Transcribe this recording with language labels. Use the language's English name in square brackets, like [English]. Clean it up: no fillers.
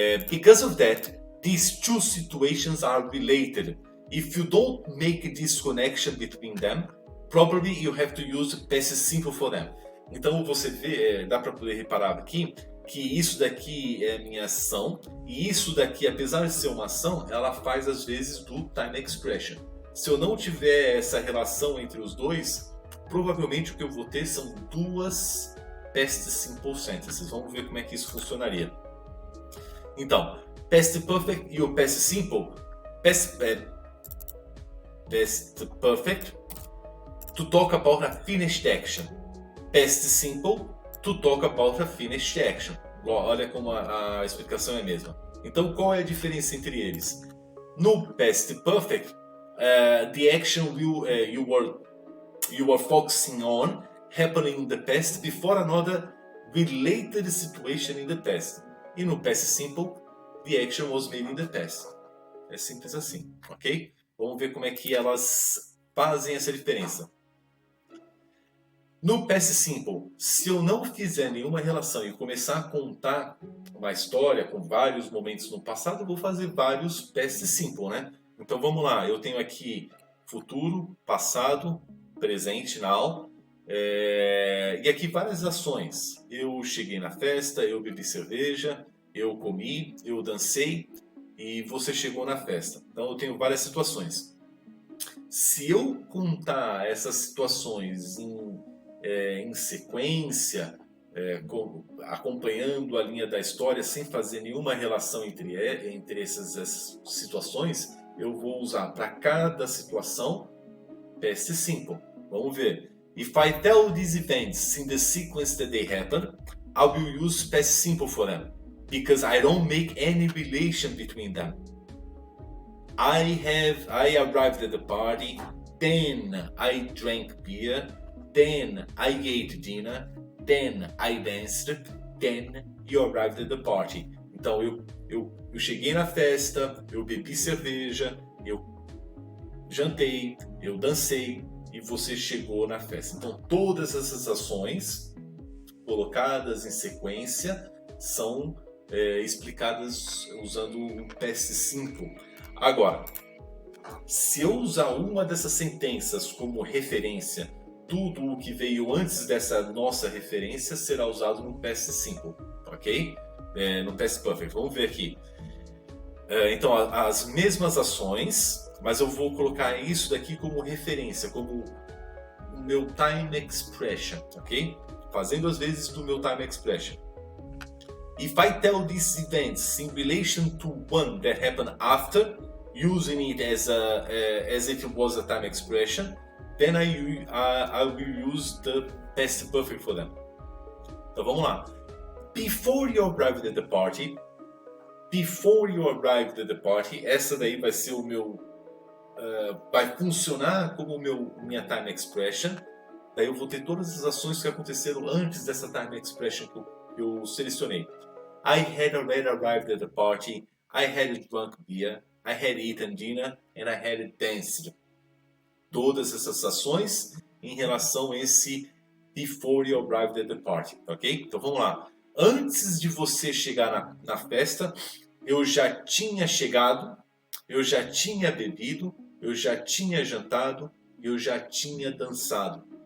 [English] Because of that, these two situations are related. If you don't make this connection between them, probably you have to use past simple for them. [Portuguese] Então você vê, dá para poder reparar aqui que isso daqui é minha ação e isso daqui, apesar de ser uma ação, ela faz às vezes do time expression. Se eu não tiver essa relação entre os dois, provavelmente o que eu vou ter são duas past simple sentences. Vamos ver como é que isso funcionaria. Então, past perfect e o past simple. [English] Past perfect to talk about a finished action. Past simple to talk about a finished action. [Portuguese] Olha como a explicação é a mesma. Então, qual é a diferença entre eles? [English] No past perfect, the action you were focusing on happening in the past before another related situation in the past. E no past simple, the action was made in the past. [Portuguese] É simples assim, ok? Vamos ver como é que elas fazem essa diferença. No past simple, se eu não fizer nenhuma relação e começar a contar uma história com vários momentos no passado, eu vou fazer vários past simple, né? Então vamos lá, eu tenho aqui futuro, passado, presente, now, e aqui várias ações. Eu cheguei na festa, eu bebi cerveja, eu comi, eu dancei e você chegou na festa. Então eu tenho várias situações. Se eu contar essas situações em sequência, acompanhando a linha da história sem fazer nenhuma relação entre essas situações, eu vou usar para cada situação past simple. Vamos ver. [English] If I tell these events in the sequence that they happen, I will use past simple for them, because I don't make any relation between them. I arrived at the party, then I drank beer, then I ate dinner, then I danced, then you arrived at the party. [Portuguese] Então eu cheguei na festa, eu bebi cerveja, eu jantei, eu dancei e você chegou na festa. Então todas essas ações colocadas em sequência são explicadas usando o past simple. Agora, se eu usar uma dessas sentenças como referência, tudo o que veio antes dessa nossa referência será usado no past simple, ok? No past perfect. Vamos ver aqui. Então, as mesmas ações, mas eu vou colocar isso daqui como referência, como o meu time expression, ok? Fazendo às vezes do meu time expression. [English] If I tell these events in relation to one that happened after, using it as if it was a time expression, then I will use the past perfect for them. [Portuguese] Então vamos lá. [English] Before you arrived at the party. Before you arrived at the party. [Portuguese] Essa daí vai ser o meu... vai funcionar como minha time expression. Daí eu vou ter todas as ações que aconteceram antes dessa time expression que eu selecionei. [English] I had already arrived at the party. I had drunk beer. I had eaten dinner. And I had danced. [Portuguese] Todas essas ações em relação a esse [English] before you arrived at the party, [Portuguese] ok? Então vamos lá. Antes de você chegar na festa, eu já tinha chegado, eu já tinha bebido, eu já tinha jantado, eu já tinha dançado.